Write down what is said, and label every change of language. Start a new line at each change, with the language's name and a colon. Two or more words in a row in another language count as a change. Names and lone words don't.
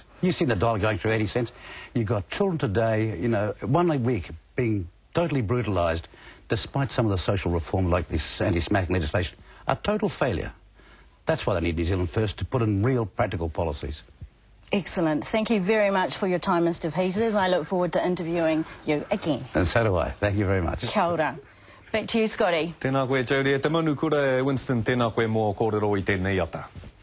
English: You've seen the dollar going through 80 cents. You've got children today, you know, 1 week being totally brutalised, despite some of the social reform like this anti-smacking legislation. A total failure. That's why they need New Zealand First, to put in real practical policies. Excellent. Thank you very much for your time, Mr. Peters. I look forward to interviewing you again. And so do I. Thank you very much.
Māori: Kia ora.
English: Back to you, Scotty.
Māori: Tēnā koe, Jodie. Te manu kura, Winston, tēnā koe mō kōrero I tēnei ata.